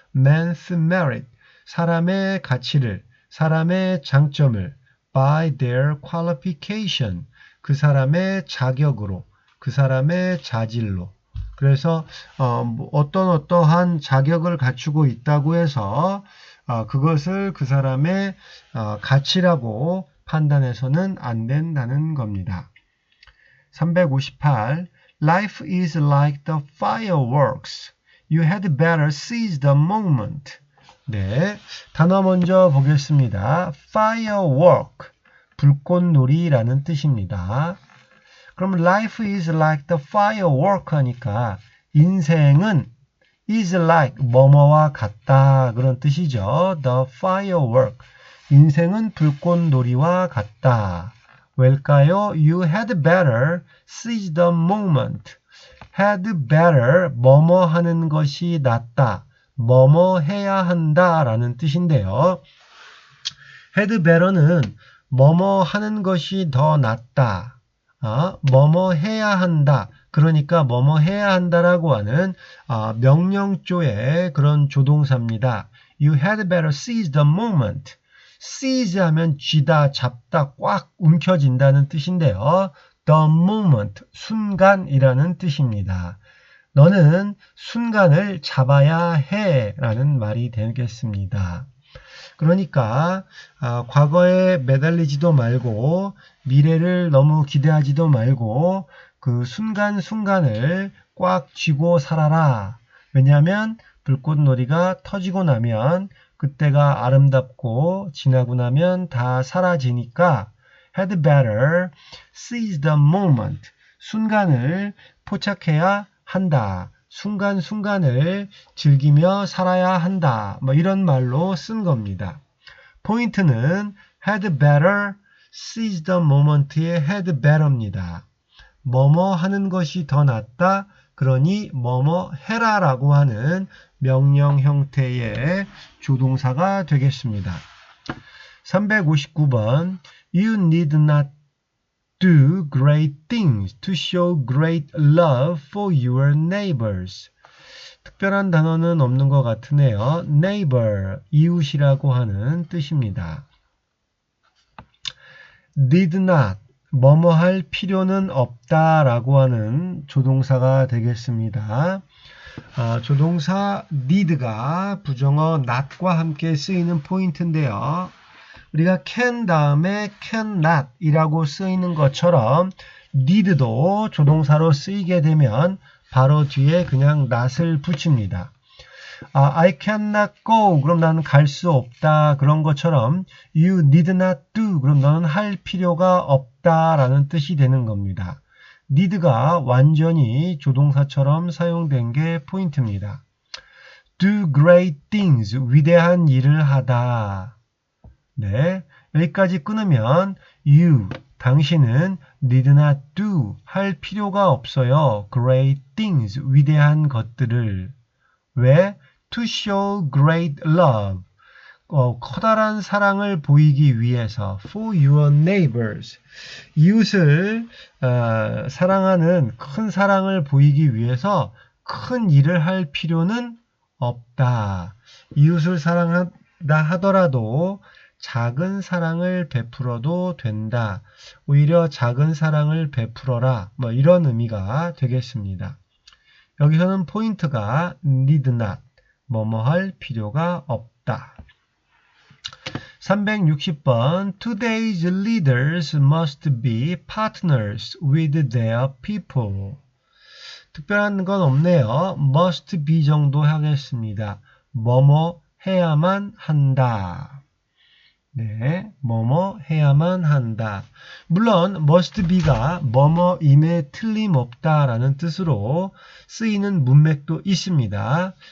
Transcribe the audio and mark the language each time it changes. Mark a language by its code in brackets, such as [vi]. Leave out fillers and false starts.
[en] man's merit, [ko] 사람의 가치를, 사람의 장점을 [en] by their qualification, [ko] 그 사람의 자격으로, 그 사람의 자질로, 그래서 어떠한 자격을 갖추고 있다고 해서 그것을 그 사람의 가치라고 판단해서는 안 된다는 겁니다. 358. [en] Life is like the fireworks. You had better seize the moment. [ko] 네, 단어 먼저 보겠습니다. firework, 불꽃놀이라는 뜻입니다. 그럼 [en] life is like the firework [ko] 하니까 인생은 is like 뭐뭐와 같다 그런 뜻이죠. [en] The firework, [ko] 인생은 불꽃놀이와 같다. 왜일까요? [en] You had better seize the moment. had better [ko] 뭐뭐 하는 것이 낫다. 뭐뭐 해야 한다 라는 뜻인데요. [en] had better [ko] 는 뭐뭐 하는 것이 더 낫다. 뭐뭐 해야 한다. 그러니까 뭐뭐 해야 한다라고 하는 명령조의 그런 조동사입니다. [en] You had better seize the moment. [ko] seize 하면 쥐다, 잡다, 꽉 움켜진다는 뜻인데요. [en] The moment, [ko] 순간이라는 뜻입니다. 너는 순간을 잡아야 해 라는 말이 되겠습니다. 그러니까 과거에 매달리지도 말고 미래를 너무 기대하지도 말고 그 순간순간을 꽉 쥐고 살아라. 왜냐하면 불꽃놀이가 터지고 나면 그때가 아름답고 지나고 나면 다 사라지니까 [en] had better seize the moment. [ko] 순간을 포착해야 한다. 순간순간을 즐기며 살아야 한다. 이런 말로 쓴 겁니다. 포인트는 [en] had better seize the moment [ko] 의 had better입니다. 뭐뭐 하는 것이 더 낫다. 그러니 뭐뭐 해라 라고 하는 명령 형태의 조동사가 되겠습니다. [en] 359번 You need not do great things to show great love for your neighbors. [ko] 특별한 단어는 없는 것 같으네요. neighbor, 이웃이라고 하는 뜻입니다. [en] need not, [ko] 뭐뭐 할 필요는 없다 라고 하는 조동사가 되겠습니다. 조동사 need가 부정어 not과 함께 쓰이는 포인트인데요. 우리가 can 다음에 cannot 이라고 쓰이는 것처럼 need도 조동사로 쓰이게 되면 바로 뒤에 그냥 not을 붙입니다. [en] I cannot go. [ko] 그럼 나는 갈 수 없다. 그런 것처럼 [en] you need not do. [ko] 그럼 너는 할 필요가 없다. 라는 뜻이 되는 겁니다. need가 완전히 조동사처럼 사용된 게 포인트입니다. [en] do great things. [ko] 위대한 일을 하다. 네, 여기까지 끊으면 you, 당신은 [en] need not do, [ko] 할 필요가 없어요. [en] great things, [ko] 위대한 것들을. 왜? [en] to show great love, [ko] 커다란 사랑을 보이기 위해서. [en] for your neighbors, [ko] 이웃을 사랑하는 큰 사랑을 보이기 위해서 큰 일을 할 필요는 없다. 이웃을 사랑한다 하더라도 작은 사랑을 베풀어도 된다. 오히려 작은 사랑을 베풀어라. 이런 의미가 되겠습니다. 여기서는 포인트가 [en] need not, [ko] 뭐뭐 할 필요가 없다. [en] 360번 Today's leaders must be partners with their people. [ko] 특별한 건 없네요. [en] must be [ko] 정도 하겠습니다. 뭐뭐 해야만 한다. 네, 뭐뭐 해야만 한다. 물론 [en] must be [ko] 가 뭐뭐임에 틀림없다라는 뜻으로 쓰이는 문맥도 있습니다.